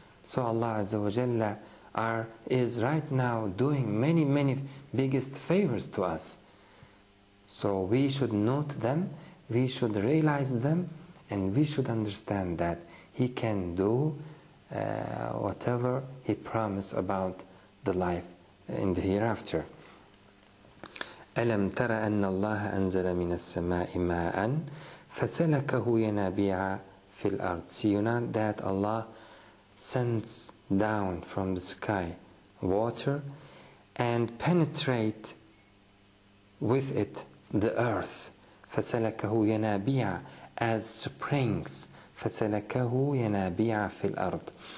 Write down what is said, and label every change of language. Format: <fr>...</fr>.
<en>So Allah Azza wa Jalla is right now doing many biggest favors to us. So we should note them, we should realize them, and we should understand that He can do whatever He promised about the life in the hereafter.</en> <ar>ألم تر أن الله أنزل من السماء ماء فسلكه ينابيع في الأرض.</ar> <en>See you know that Allah sends down from the sky water and penetrate with it the earth.</en> <ar>فسلكه ينابيع</ar> <en>as springs.</en> <ar>فسلكه ينابيع في الأرض.</ar>